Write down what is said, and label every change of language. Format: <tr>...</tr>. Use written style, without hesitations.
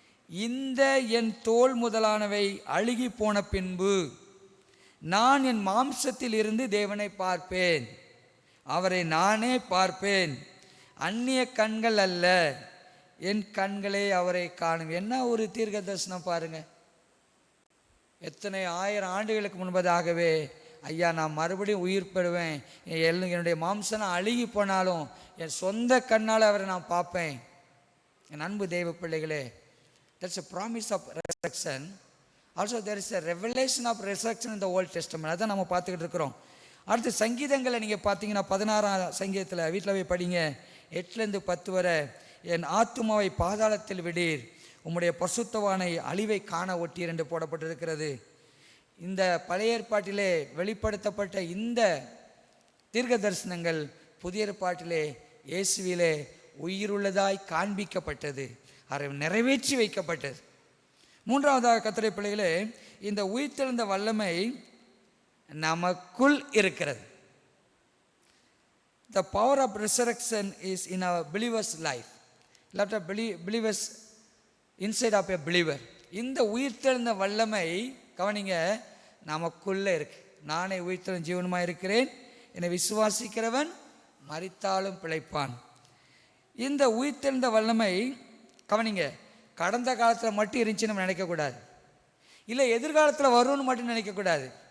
<ta>இந்த என் தோல் முதலானவை அழுகி போன பின்பு நான் என் மாம்சத்தில் இருந்து தேவனை பார்ப்பேன், அவரை நானே பார்ப்பேன், அந்நிய கண்கள் அல்ல, என் கண்களே அவரை காணும். என்ன ஒரு தீர்க்க தரிசனம் பாருங்க. எத்தனை 1000 ஆண்டுகளுக்கு முன்பதாகவே ஐயா நான் மறுபடியும் உயிர் பெறுவேன், என்னுடைய மாம்சம் அழுகி போனாலும் என் சொந்த கண்ணால் அவரை நான் பார்ப்பேன். என் அன்பு தெய்வ பிள்ளைகளே,</ta> <en>that's a promise of resurrection. Also there is a revelation of resurrection in the Old Testament.</en> <ta>அதான் நம்ம பார்த்துக்கிட்டு இருக்கிறோம். அடுத்து சங்கீதங்களை நீங்கள் பார்த்தீங்கன்னா 16ஆம் சங்கீதத்தில் வீட்டில் போய் படிங்க, 8லேருந்து 10 வரை. என் ஆத்துமாவை பாதாளத்தில் விடீர், உம்முடைய பசுத்தவானை அழிவை காண ஒட்டீர் என்று போடப்பட்டிருக்கிறது. இந்த பழைய ஏற்பாட்டிலே வெளிப்படுத்தப்பட்ட இந்த தீர்க்க தரிசனங்கள் புதிய ஏற்பாட்டிலே இயேசுவிலே உயிருள்ளதாய் காண்பிக்கப்பட்டது, அதை நிறைவேற்றி வைக்கப்பட்டது. மூன்றாவதாக கர்த்தருடைய பிள்ளைகளே, இந்த உயிர்த்தெழுந்த வல்லமை நமக்குள் இருக்கிறது.</ta> <en>The power of resurrection is in our believer's life. Lot of believers inside of a believer.</en> <ta>இந்த உயிர்த்தெழுந்த வல்லமை கவனிங்க நமக்குள்ளே இருக்கு. நானே உயிர்த்தெழுந்த ஜீவனுமாய் இருக்கிறேன், என்னை விசுவாசிக்கிறவன் மரித்தாலும் பிழைப்பான். இந்த உயிர்த்தெழுந்த வல்லமை கவனிங்க கடந்த காலத்தில் மட்டும் இருந்துச்சு நம்ம நினைக்கக்கூடாது, இல்லை எதிர்காலத்தில் வரும்னு மட்டும் நினைக்கக்கூடாது.</ta>